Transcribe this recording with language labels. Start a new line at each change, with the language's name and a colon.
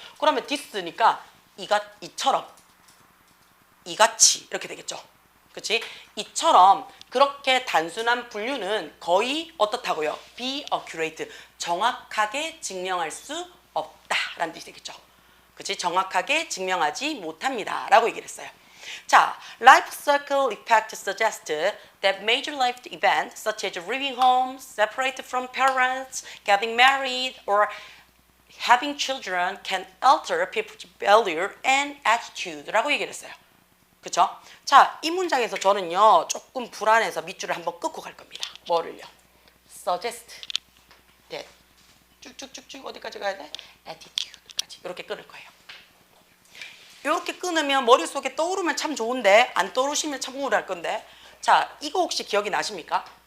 Korean: 그러면 this니까 이처럼, 이같이 이렇게 되겠죠. 그치? 이처럼 그렇게 단순한 분류는 거의 어떻다고요? be accurate, 정확하게 증명할 수 없다 라는 뜻이 되겠죠. 그치? 정확하게 증명하지 못합니다 라고 얘기를 했어요.
English: 자, life cycle effect suggests that major life events such as leaving home, separated from parents, getting married, or having children can alter people's value and attitude
Korean: 라고 얘기를 했어요. 그쵸? 자, 이 문장에서 저는요 조금 불안해서 밑줄을 한번 끊고 갈 겁니다. 뭐를요? suggest that 쭉쭉쭉쭉 어디까지 가야 돼? attitude까지 이렇게 끊을 거예요. 이렇게 끊으면 머릿속에 떠오르면 참 좋은데 안 떠오르시면 참 우울할 건데, 자, 이거 혹시 기억이 나십니까?